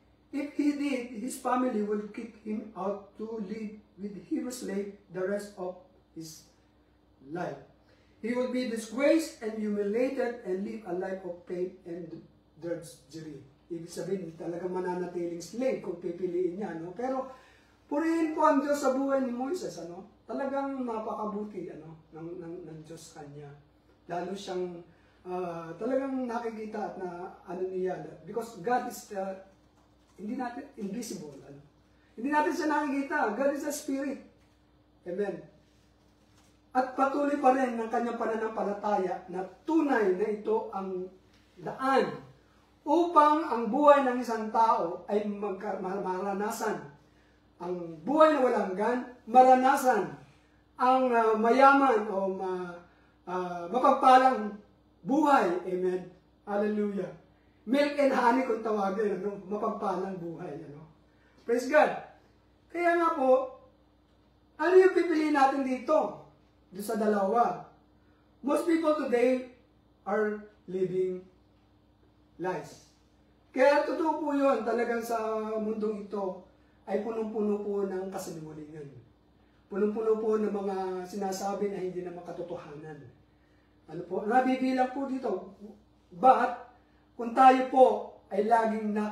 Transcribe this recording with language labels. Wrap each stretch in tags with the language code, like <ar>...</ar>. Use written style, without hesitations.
<en>If he did, his family would kick him out to live with Hebrew slave the rest of his life. He would be disgraced and humiliated and live a life of pain and drudgery.</en> <tl>Ibig sabihin, talagang mananatiling slave kung pipiliin niya. Pero purihin po ang Diyos sa buhay ni Moises. Talagang napakabuti ng Diyos kanya. Lalo siyang talagang nakikita at niya.</tl> <en>Because God is</en> <tl>hindi natin</tl> <en>invisible.</en> <tl>Hindi natin siya nakikita.</tl> <en>God is a spirit.</en> <tl>Amen. At patuloy pa rin ng kanyang pananampalataya na tunay na ito ang daan upang ang buhay ng isang tao ay maranasan ang buhay na walang hanggan, maranasan ang mayaman o mapagpalang buhay.</tl> <en>Amen. Hallelujah. Milk and honey</en> <tl>kung tawagin, mapagpalang buhay.</tl> <en>Praise God.</en> <tl>Kaya nga po, ano yung pipiliin natin dito? Doon sa dalawa.</tl> <en>Most people today are living lies.</en> <tl>Kaya totoo po yun, talagang sa mundong ito ay punong-puno po ng kasinungalingan. Punong-puno po ng mga sinasabi na hindi naman katotohanan. Nabibilang po dito. But, kung tayo po ay laging</tl>